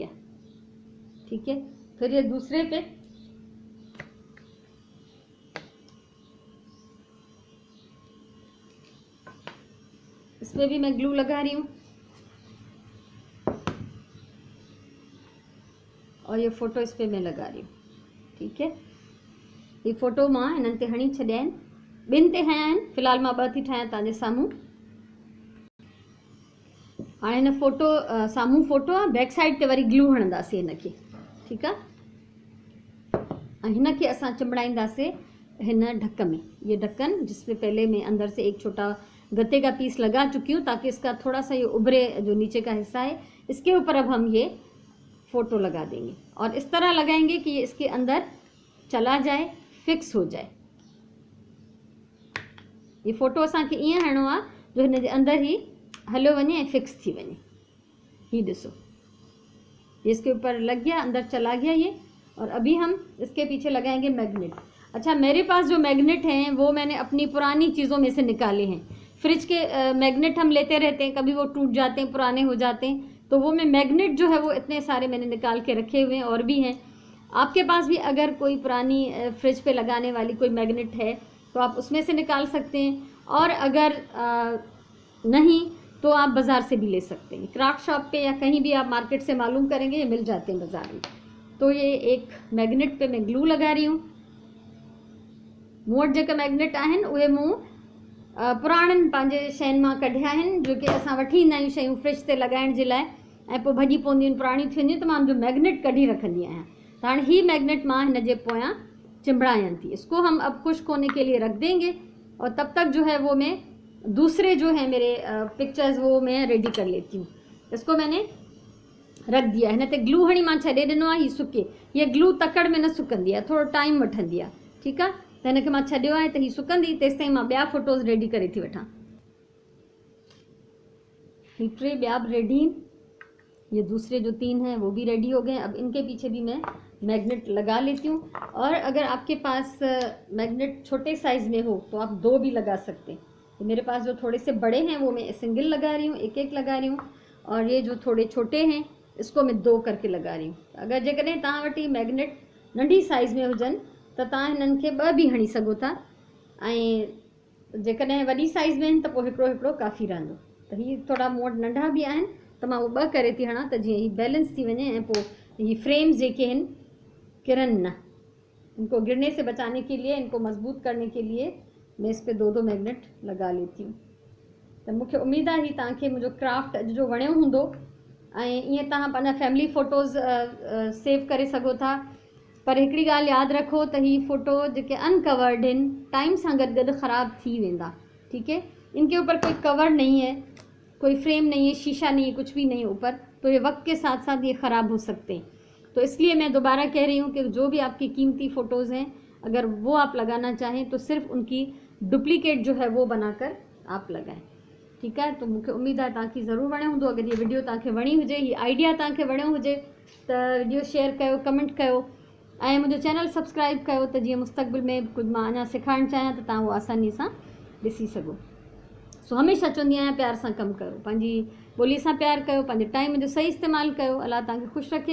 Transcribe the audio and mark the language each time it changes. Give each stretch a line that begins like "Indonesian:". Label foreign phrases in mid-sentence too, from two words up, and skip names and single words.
Hindi: ठीक है, फिर ये दूसरे पे इसमें भी मैं ग्लू लगा रही हूँ, और ये फ़ोटो इस पे मैं लगा रही हूँ। ठीक है,
Sindhi: ये फ़ोटो मां हिननि ते हणी छॾिया आहिनि, ॿिनि ते हया आहिनि, फ़िलहाल मां 2 थी ठाहियां तव्हांजे साम्हूं। हाणे हिन फ़ोटो साम्हूं फ़ोटो आहे,
English: back side
Sindhi: ते वरी ग्लू हणंदासीं हिनखे। ठीकु आहे, ऐं हिनखे असां चिंबड़ाईंदासीं हिन ढक में।
Hindi: ये ढक्कन जिसमें पहले मैं अंदर से एक छोटा गत्ते का पीस लगा चुकी हूँ, ताकि इसका थोड़ा सा ये उभरे, जो नीचे का हिस्सा है इसके ऊपर अब हम ये फ़ोटो लगा देंगे, और इस तरह लगाएंगे कि ये इसके अंदर चला जाए, फिक्स हो जाए।
Sindhi: ये फ़ोटो असांखे ईअं हणिणो आहे जो हिन जे अंदर ही हलियो वञे ऐं फिक्स थी वञे। ही ॾिसो,
Hindi: ये इसके ऊपर लग गया, अंदर चला गया ये। और अभी हम इसके पीछे लगाएंगे मैग्नेट। अच्छा, मेरे पास जो मैग्नेट हैं वो मैंने अपनी पुरानी चीज़ों में से निकाले हैं। फ्रिज के मैग्नेट हम लेते रहते हैं, कभी वो टूट जाते हैं, पुराने हो जाते हैं, तो वो मैं मैग्नेट जो है वो इतने सारे मैंने निकाल के रखे हुए हैं, और भी हैं। आपके पास भी अगर कोई पुरानी फ्रिज पे लगाने वाली कोई मैग्नेट है तो आप उसमें से निकाल सकते हैं, और अगर नहीं तो आप बाज़ार से भी ले सकते हैं।
English: craft shop
Hindi: पे या कहीं भी आप मार्केट से मालूम करेंगे, ये मिल जाते हैं बाज़ार में। तो ये एक मैग्नेट पे मैं ग्लू लगा रही हूँ।
Sindhi: मूं वटि जेके मैग्नेट आहिनि उहे मूं पुराणनि पंहिंजे शयुनि मां कढिया आहिनि, जो कि असां वठी ईंदा आहियूं शयूं फ्रिज ते लॻाइण जे लाइ, ऐं पोइ भॼी पवंदियूं आहिनि, पुराणियूं थी वेंदियूं, त मां जो मैग्नेट कढी रखंदी आहियां। त हाणे ही मैग्नेट मां हिन जे पोयां चिंबड़ायां थी।
Hindi: इसको हम अब खुश्क होने के लिए रख देंगे, और तब तक जो है वो मैं दूसरे जो है मेरे पिक्चर्स वो मैं रेडी कर लेती हूँ। इसको मैंने रख दिया,
Sindhi: हिन ते ग्लू हणी मां छॾे ॾिनो आहे, हीअ सुके। हीअ ग्लू तकड़ में न सुकंदी आहे, थोरो टाइम वठंदी आहे। ठीकु आहे, त हिनखे मां छॾियो आहे त हीअ सुकंदी, तेसिताईं मां ॿिया
English: photos ready
Sindhi: करे थी वठां। हीअ 3 ॿिया बि रेडी आहिनि,
Hindi: ये दूसरे जो 3 हैं वो भी रेडी हो गए। अब इनके पीछे भी मैं मैग्नेट लगा लेती हूँ, और अगर आपके पास मैग्नेट छोटे साइज़ में हो तो आप 2 भी लगा सकते हैं। तो मेरे पास जो थोड़े से बड़े हैं वो मैं सिंगल लगा रही हूँ, एक लगा रही हूँ, और ये जो थोड़े छोटे हैं इसको मैं 2 करके लगा रही हूँ।
Sindhi: अगर जेकॾहिं तव्हां वटि मैग्नेट नंढी साइज़ में हुजनि त तव्हां हिननि खे 2 भी हणी सघो था, ऐं जेकॾहिं वॾी साइज़ में आहिनि त पोइ हिकिड़ो काफ़ी रहंदो। त हीअ थोड़ा मूं वटि नंढा बि आहिनि, त मां उहो 2 करे थी हणां, त जीअं ही बैलेंस थी वञे, ऐं पोइ ही फ्रेम्स जेके आहिनि किरन न।
Hindi: इनको गिरने से बचाने के लिए, इनको मजबूत करने के लिए मैं इस पे 2 मैग्नेट लगा लेती हूँ।
Sindhi: त मूंखे उम्मीद आहे तव्हांखे मुंहिंजो क्राफ्ट अॼु जो वणियो हूंदो, ऐं ईअं तव्हां पंहिंजा
English: family photos
Sindhi: सेव करे सघो था। पर हिकिड़ी ॻाल्हि यादि रखो त हीअ फ़ोटो जेके अनकवर्ड आहिनि टाइम सां गॾु गॾु ख़राब थी वेंदा।
Hindi: ठीक है, इनके ऊपर कोई कवर नहीं है, कोई फ्रेम नहीं है, शीशा नहीं है, कुछ भी नहीं है ऊपर, तो ये वक्त के साथ साथ ये ख़राब हो सकते हैं। तो इसलिए मैं दोबारा कह रही हूँ कि जो भी आपकी कीमती फ़ोटोज़ हैं, अगर वो आप लगाना चाहें तो सिर्फ उनकी डुप्लीकेट जो है वो बनाकर आप लगाएं। ठीक है,
Sindhi: तो मूंखे उम्मीद आहे तव्हांखे ज़रूरु वणियो हूंदो।
Hindi: अगर ये
Sindhi: वीडियो तव्हांखे वणी हुजे, ही आइडिया तव्हांखे वणियो हुजे त वीडियो शेयर कयो, कमेंट कयो, ऐं मुंहिंजो
English: channel subscribe
Sindhi: कयो, त जीअं मुस्तक़बिल में कुझु मां अञा सेखारणु चाहियां त तव्हां उहो आसानी सां ॾिसी सघो। सो हमेशह चवंदी आहियां प्यार सां कमु कयो, पंहिंजी ॿोली सां प्यार कयो, पंहिंजे टाइम जो सही इस्तेमालु कयो। अलाह तव्हांखे ख़ुशि रखे।